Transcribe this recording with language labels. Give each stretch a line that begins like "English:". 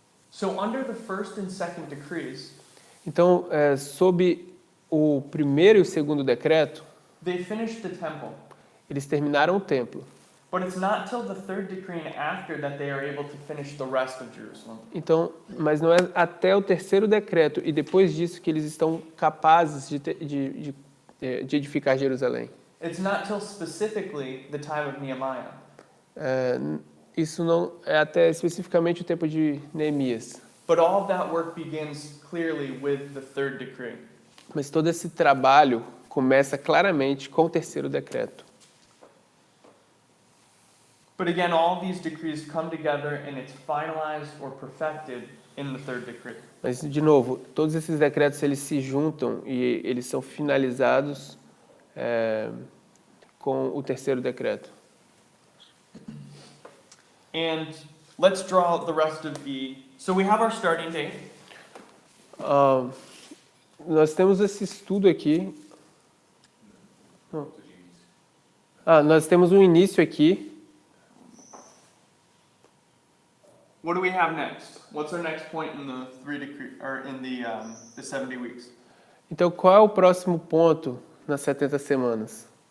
English: So under the first and second decrees,
Portuguese: Então, sob o primeiro e o segundo decreto,
English: they finished the temple.
Portuguese: eles terminaram o templo.
English: But it's not till the third decree and after that they are able to finish the rest of Jerusalem.
Portuguese: Então, mas não é até o terceiro decreto e depois disso que eles estão capazes de edificar Jerusalém.
English: It's not till specifically the time of Nehemiah.
Portuguese: Isso não é até especificamente o tempo de Neemias.
English: But all of that work begins clearly with the third decree.
Portuguese: Mas todo esse trabalho começa claramente com o terceiro decreto.
English: But again, all these decrees come together and it's finalized or perfected in the third decree.
Portuguese: Mas, de novo, todos esses decretos eles se juntam e eles são finalizados com o terceiro decreto.
English: And let's draw out the rest of E. So we have our starting date.
Portuguese: Nós temos esse estudo aqui. Nós temos um início aqui.
English: What do we have next? What's our next point in the the 70 weeks?
Portuguese: Então, qual é o próximo ponto nas 70 semanas?